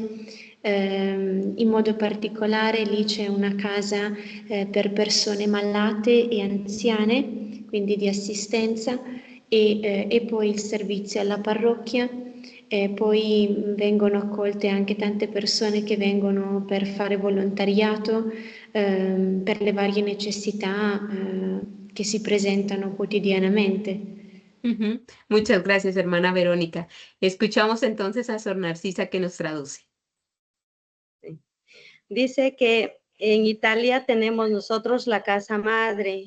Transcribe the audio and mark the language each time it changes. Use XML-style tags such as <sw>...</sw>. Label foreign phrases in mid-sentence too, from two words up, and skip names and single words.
<it>In modo particolare lì c'è una casa per persone malate e anziane, quindi di assistenza, e poi il servizio alla parrocchia. Poi vengono accolte anche tante persone che vengono per fare volontariato per le varie necessità</it> <es>que se presentan cotidianamente. Muchas gracias, hermana Verónica. Escuchamos entonces a Sor Narcisa que nos traduce. Dice que En Italia tenemos nosotros la Casa Madre.</es>